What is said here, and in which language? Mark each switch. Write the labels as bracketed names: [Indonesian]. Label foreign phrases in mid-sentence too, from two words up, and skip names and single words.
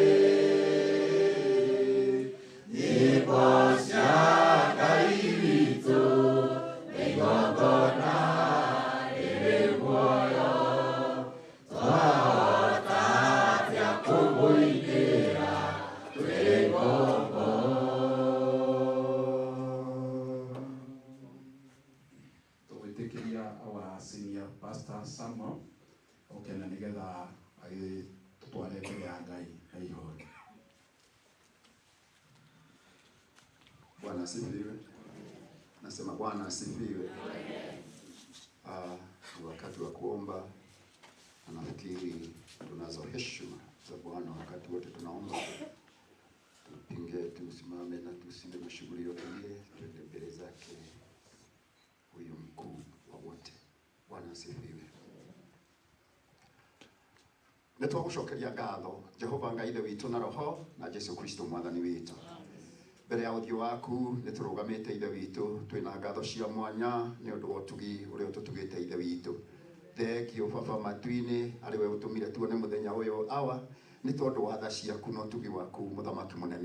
[Kikuyu] nibosya kairito igongona rĩrĩmuoyo twaotatya kũguinĩra twĩkombo. Tũgwĩtĩkĩria [English] our senior pastor [Kikuyu] Samuel okena nigetha agĩtũtware mbere ya Ngai na ihoru. [Swahili] Bwana asifiwe. Nasema Bwana asifiwe. Ni wakati wa kuomba. Nafikiri tunazo heshima za Bwana wakati wote tunaomba. Tupinge, tusimame na tusimame shughuli yote ile, tuende mbele zake huyu mkuu wa wote. Bwana asifiwe. [Kikuyu] Nitwagucokeria ngatho Jehova Ngai witũ na roho na Jesu Kristo mwathani witũ. Mbere ya ũthiũ waku nĩtũrũgamĩte ithe witũ twĩna ngatho cia mwanya nĩ ũndũ wa ũtugi ũrĩa ũtũtugĩte ithe witũ. Thengio baba matu-inĩ arĩ we ũtũmire tuone mũthenya ũyũ awa nĩ tondũ wa tha ciaku na ũtugi waku mũthamaki mũnene.